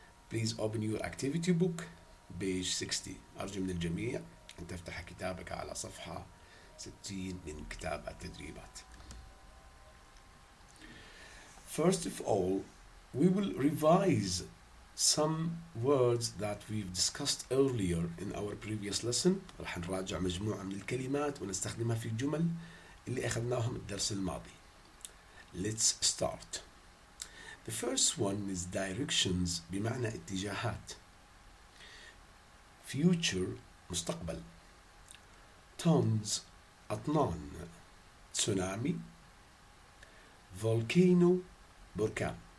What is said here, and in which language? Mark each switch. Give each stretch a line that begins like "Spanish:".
English: Please open your activity book page 60.
Arabic: أرجو من الجميع أن تفتح كتابك على صفحة 60 من كتاب التدريبات.
English: First of all, we will revise some words that we've discussed earlier in our previous lesson.
Arabic: راح نراجع مجموعة من الكلمات ونستخدمها في الجمل اللي أخذناهم الدرس الماضي.
English: Let's start. The first one is directions
Arabic: بمعنى اتجاهات.
English: Future مستقبل. Tons أطنان. Tsunami. Volcano بركان.